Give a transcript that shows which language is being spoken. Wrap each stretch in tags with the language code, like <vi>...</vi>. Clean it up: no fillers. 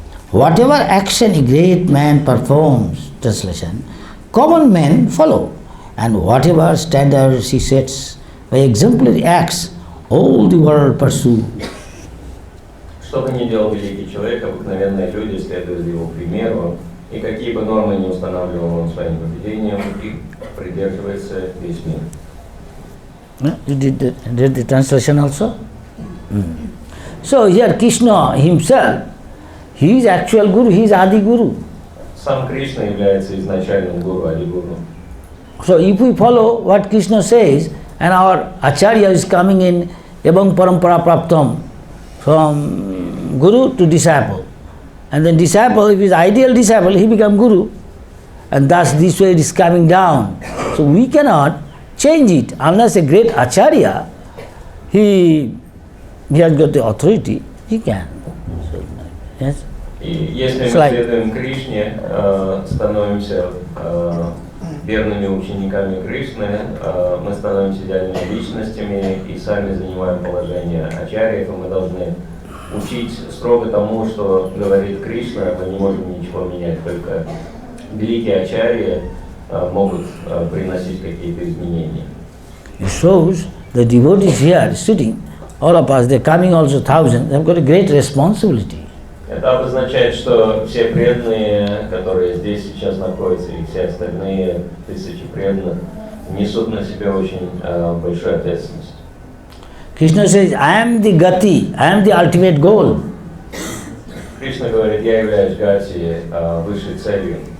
<en>Whatever action a great man performs, translation, common men follow, and whatever standards he sets by exemplary acts, all the world pursue.</en> <ru>Что бы ни делал великий человек, обыкновенные люди следуют его примеру, и какие бы нормы ни устанавливал он своим поведением, их придерживается весь мир.</ru> <en>You did the translation also? So here Krishna himself, he is actual guru, he is Adi Guru.</en> <ru>Сам Кришна является изначальным гуру, Ади-гуру.</ru> <en>So if we follow what Krishna says, and our Acharya is coming in Ebang Parampara Praptam from from guru to disciple. And then disciple, if he is ideal disciple, he become guru. And thus this way it is coming down. So we cannot change it unless a great acharya, he has got the authority, he can. So, yes?</en> <ru>И если мы Слайд. следуем Кришне, становимся верными учениками Кришны, мы становимся идеальными личностями и сами занимаем положение ачарьев, и мы должны учить строго тому, что говорит Кришна, мы не можем ничего менять, только великие ачарьи могут приносить какие-то изменения.</ru> <en>It shows the devotees here sitting, all of us, they are coming also thousands, they have got a great responsibility.</en> <ru>Это обозначает, что все преданные, которые здесь сейчас находятся, и все остальные тысячи преданных, несут на себе очень большую ответственность.</ru> <en>Krishna says, I am the gati, I am the ultimate goal.</en> <ru>Кришна говорит, я являюсь гати, высшей целью.</ru>